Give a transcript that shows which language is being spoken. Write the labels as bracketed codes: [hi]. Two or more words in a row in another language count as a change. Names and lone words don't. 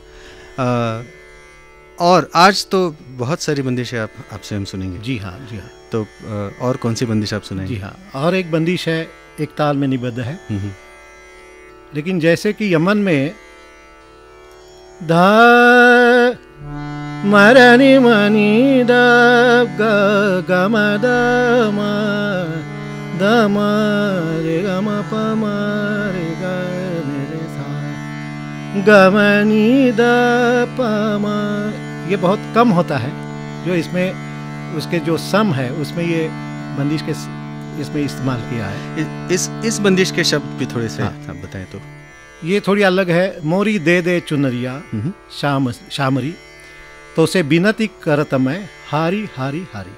[hi] और आज तो बहुत सारी बंदिशें आपसे हम सुनेंगे। जी हाँ, जी हाँ। तो और कौन सी बंदिश आप सुनाएंगे? जी हाँ, और एक बंदिश है, एक ताल में निबद्ध है। लेकिन जैसे कि यमन में ध मरनी मनी द ग ग म द म द म रे ग म प म रे ग रे सा ग म नी द प म, ये बहुत कम होता है। जो इसमें उसके जो सम है उसमें ये बंदिश के इसमें इस्तेमाल किया है। इस बंदिश के शब्द भी थोड़े से आप बताएं तो। ये थोड़ी अलग है। मोरी दे दे चुनरिया शामरी, तो से बिनती करत मैं हारी हारी हारी।